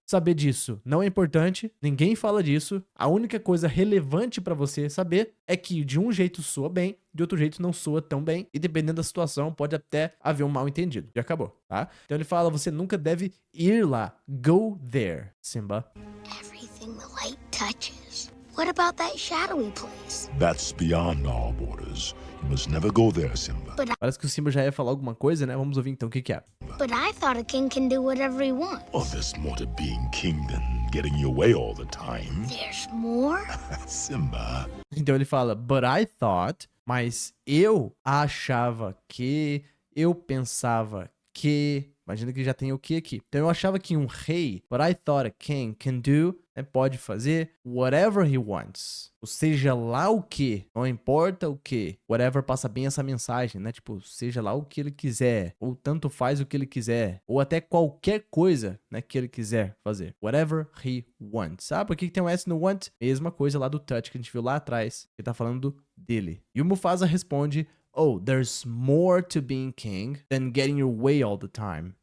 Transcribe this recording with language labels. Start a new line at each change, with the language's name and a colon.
Portuguese: Saber disso não é importante, ninguém fala disso. A única coisa relevante para você saber é que de um jeito soa bem, de outro jeito não soa tão bem, e dependendo da situação pode até haver um mal entendido. Já acabou, tá? Então ele fala, você nunca deve ir lá.
English: Go there, Simba. Everything the light touches. What about that shadowy place? That's beyond our borders. You must never go there, Simba.
Portuguese: Parece que o Simba já ia falar alguma coisa, né? Vamos ouvir então o que que é.
English: But I thought a king can do whatever he wants. Oh, there's more to being king than getting your way all the time. There's more? Simba.
Portuguese: Então ele fala,
English: but I thought,
Portuguese: mas eu achava que, eu pensava que, imagina que já tem o que aqui. Então eu achava que um rei,
English: but I thought a king can do,
Portuguese: né, pode fazer
English: whatever he wants.
Portuguese: Ou seja lá o que, não importa o que. Whatever passa bem essa mensagem, né? Tipo, seja lá o que ele quiser, ou tanto faz o que ele quiser, ou até qualquer coisa, né, que ele quiser fazer.
English: Whatever he wants.
Portuguese: Ah, por que tem um S no want? Mesma coisa lá do touch que a gente viu lá atrás, que tá falando dele. E o Mufasa responde,
English: oh, there's more to being king than getting your way all the time.